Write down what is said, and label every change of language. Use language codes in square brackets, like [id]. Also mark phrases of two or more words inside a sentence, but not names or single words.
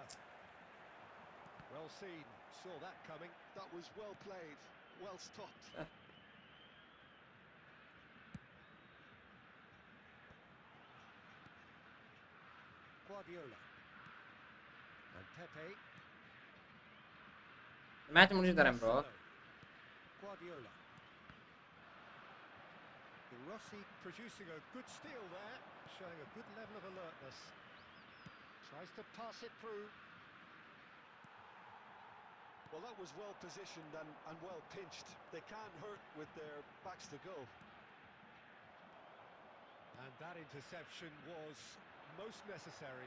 [en] Well seen. Saw that coming. That was well played. Well stopped. Guardiola. And Pepe. [ta] மேட்ச் முடிஞ்சு தரேன் bro. [en] Guardiola. De Rossi producing a good steal there, showing a good level of alertness. Tries to pass it through. Well, that was well positioned and well pinched. They can't hurt with their backs to goal. And that interception was most necessary.